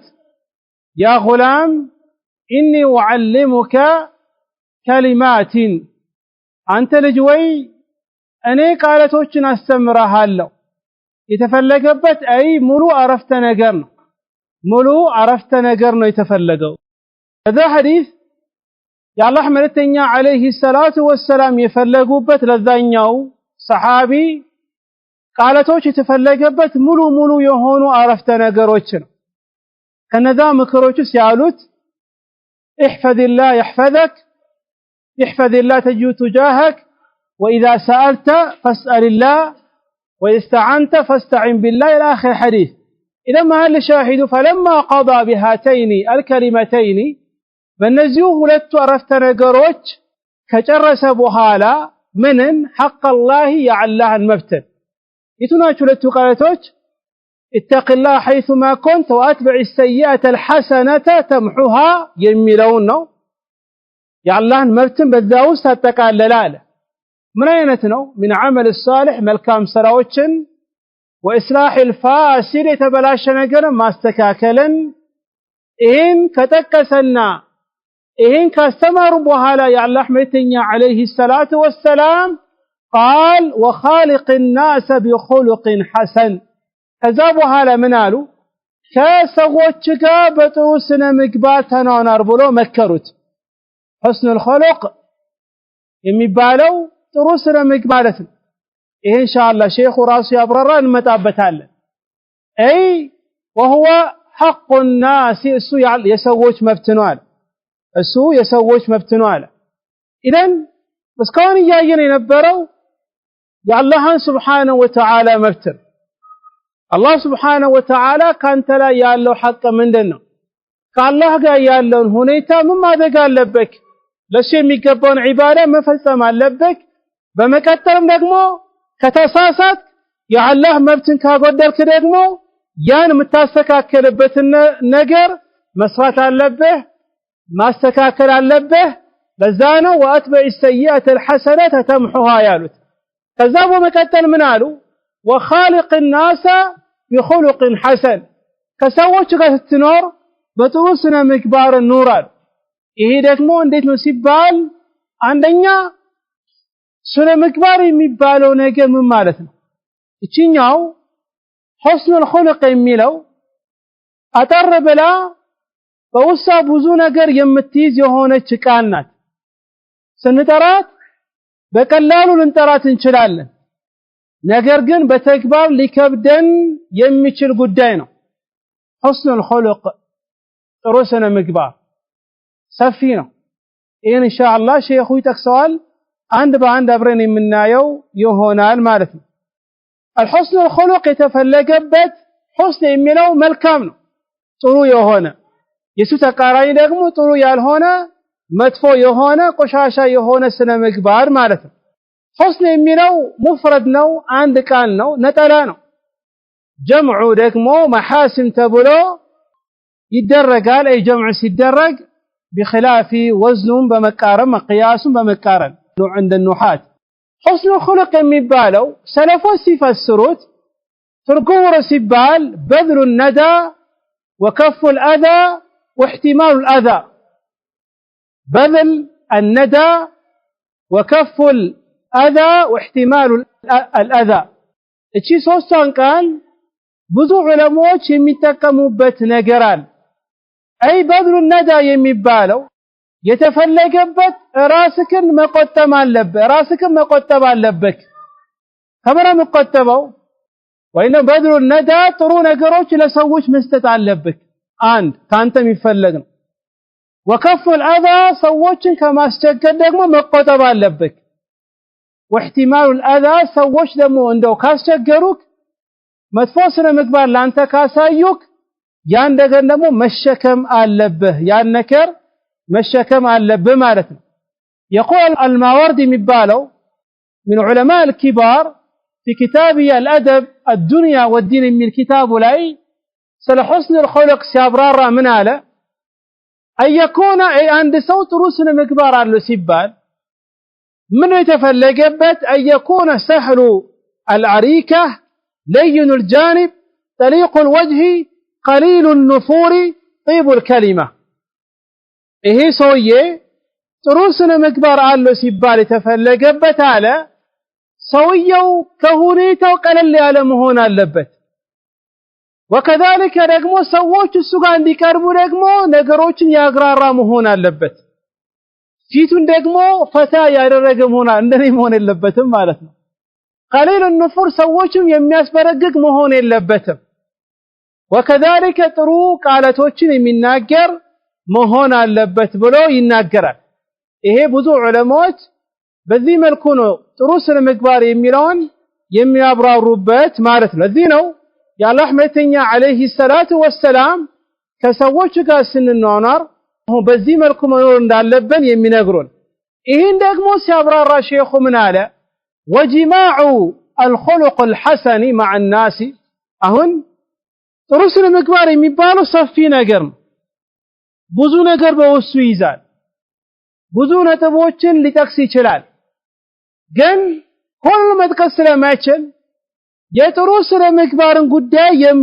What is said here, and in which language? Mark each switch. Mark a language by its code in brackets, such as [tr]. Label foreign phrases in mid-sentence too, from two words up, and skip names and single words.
[ar] يا غلام إني أعلمك كلمات፣ [am] አንተ ልጅ ወይ እኔ ቃላቶችን አስተምርሃለሁ። የተፈለገበት ሙሉ عرفت ነገር ነው። ሙሉ عرفت ነገር ነው የተፈለገው። [ar] هذا حديث [am] የአላህ መልእክተኛ [ar] عليه الصلاة والسلام [am] የፈለጉበት ለዛኛው ሰሃቢ ቃላቶች የተፈለገበት ሙሉ የሆኑ عرفت ነገሮች ነው። ከነዛ ምክሮች ሲያሉት [ar] احفظ الله يحفظك احفظ الله تجد تجاهك وإذا سألت فاسأل الله وإذا استعنت فاستعن بالله إلى آخر الحديث. إذا ما هل شاهد فلما قضى بهاتين الكلمتين [am] በእነዚሁ ሁለቱ عرفت ነገሮች ከጨረሰ በኋላ ምንን [ar] حق الله [am] የአላህን መብት የቱናቸው ሁለቱ ቃላቶች [ar] اتق الله حيثما كنت واتبع السيئة الحسنة تمحها [am] የሚለውን ነው። የአላህን መብትን በዛው ውስጥ አጠቃለላለ። ምን አይነት ነው? [ar] من عمل الصالح [am] መልካም ስራዎችን [ar] وإصلاح الفاسد [am] የተበላሸ ነገር ማስተካከልን ይህን ከጠቀሰና ይሄን ካስተማሩ በኋላ የአላህ መልእክተኛ [ar] عليه الصلاة والسلام قال وخالق الناس بخلق حسن [am] ከዛ በኋላ ምን አሉ ከሰዎች ጋር በጥሩ ስነ ምግባር ተናናር ብሎ መከሩት [ar] حسن الخلق [am] የሚባለው ጥሩ ስነ ምግባር ማለት ነው ይሄ ኢንሻአላህ ሼኹ ራሱ ያብራራ እንመጣበታለን አይ [ar] وهو حق الناس [am] እሱ የሰዎች መብት ነው አለ እሱ የሰዎች መብት ነው አለ ኢደን እስካሁን ያየን የነበረው የአላህን [ar] سبحانه وتعالى [am] መብት አላህ [ar] سبحانه وتعالى [am] ካንተ ላይ ያለው ሐቅ ምንድነው ከአላህ ጋር ያለውን ሁኔታ ምን ማድረግ አለበት ለሱ የሚገባውን ዒባዳ መፈጸም አለበት በመቀጠልም ደግሞ ከተሳሳት የአላህ መብትን ካጎደልክ ደግሞ ያን የምታስተካከልበት ነገር መስራት አለበት ማስተካከል አለበት ለዛ ነው [ar] وأتبع السيئة الحسنة تمحها [am] ያሉት ከዛ በመቀጠል ምን አሉ [ar] وخالق الناس بخلق حسن [am] ከሰዎች ጋር ስትኖር በጥሩ ስነ ምግባር ኑራል ይሄ ደግሞ እንዴት ነው ሲባል አንደኛ ስነ ምግባር የሚባለው ነገር ምን ማለት ነው እቺኛው [ar] حسن الخلق [am] የሚለው አጠር ብላ በውሳ ብዙ ነገር የምትይዝ የሆነች ቃል ናት ስንጠራት በቀላሉ ልንጠራት እንችላለን ነገር ግን በተግባር ሊከብደን የሚችል ጉዳይ ነው [ar] حسن الخلق [am] ጥሩ ስነ ምግባር ሰፊ ነው ይሄን ኢንሻአላህ ሼኹ ይጠቅሰዋል አንድ በአንድ አብረን የምናየው ይሆናል ማለት ነው [ar] الحسن الخلق [am] የተፈለገበት حسن የሚለው መልካም ነው ጥሩ የሆነ የሱ ተቃራኒ ደግሞ ጥሩ ያልሆነ መጥፎ የሆነ ቆሻሻ የሆነ ስነ ምግባር ማለት ነው حسن የሚለው ሙፍረድ ነው አንድ ቃል ነው ነጠላ ነው ጀምዑ ደግሞ መሐሲን ተብሎ ይደረጋል አይ ጀምዕ ሲደረግ [ar] بخلاف وزن بمقارن مقياس بمقارن عند النحاة حسن الخلق [am] የሚባለው ሰለፎች ሲፈስሩት ትርጉሙ ሲባል [ar] بذل الندى وكف الأذى واحتمال الأذى بذل الندى وكف الأذى واحتمال الأذى [am] እቺ ሶስቷን ቃል ብዙ ዑለማዎች የሚጠቀሙበት ነገራል አይ [ar] بذل الندى [am] የሚባለው የተፈለገበት ራስክን መቆጠብ አለበት ራስክን መቆጠብ አለበት ከመራ መቆጠበው ወይንም [ar] بذل الندى [am] ጥሩ ነገሮች ለሰዎች መስጠት አለበት አንድ ካንተ የሚፈልግ ነው [ar] وكف الأذى [am] ሰዎችን ከማስቸገር ደግሞ መቆጠብ አለበት [ar] واحتمال الأذى [am] ሰዎች ደግሞ እንደው ካስቸገሩክ መጥፎ ስነ ምግባር ላንተ ካሳዩክ ያን ነገር ደግሞ መሸከም አለበት ያን ነገር መሸከም አለበት ማለት ነው [ar] يقول الماوردي የሚባለው من علماء الكبار في كتابه الأدب الدنيا والدين من كتابه [am] ላይ ስለ [ar] حسن الخلق [am] ሲያብራራ ምን አለ [ar] أن يكون أي عند [am] ሰው ጥሩ ስነ ምግባር አለው ሲባል ምን የተፈለገበት [ar] أن يكون سهل العريكة لين الجانب طليق الوجه قليل النفور طيب الكلمة [am] ይሄ ሰውዬ ጥሩ ስነ ምግባር አለው ሲባል የተፈለገበት አለ ሰውየው ከሁኔታው ቀለል ያለ መሆን አለበት وكذلك ደግሞ ሰዎች እሱ ጋር እንዲቀርቡ ደግሞ ነገሮችን ያግራራ መሆን አለበት ፊቱን ደግሞ ፈታ ያደረገ መሆን እንደኔ መሆን የለበትም ማለት ነው [ar] قليل النفور [am] ሰዎችም የሚያስበረግግ መሆን የለበትም وكذلك ጥሩ ቃላቶችን የሚናገር መሆን አለበት ብሎ ይናገራል ይሄ ብዙ ዑለማዎች በዚህ መልኩ ነው ጥሩ ስነ ምግባር የሚለውን የሚያብራሩበት ማለት ነው እዚህ ነው የአላህ መልእክተኛ [ar] عليه الصلاة والسلام [am] ከሰዎች ጋር ስንኗኗር በዚህ መልኩ መኖር እንዳለብን የሚነግሩን ይሄን ደግሞ ሲያብራራ ሼኹ ምን አለ [ar] وجماع الخلق الحسن مع الناس [am] አሁን ጥሩ ስነ ምግባር የሚባለው ሰፊ ነገር ነው ብዙ ነገር በውስጡ ይዛል ብዙ ነጥቦችን ሊጠቅስ ይችላል ግን ሁሉ መጥቀስ ስለማይችል የጥሩ ስነ ምግባርን ጉዳይ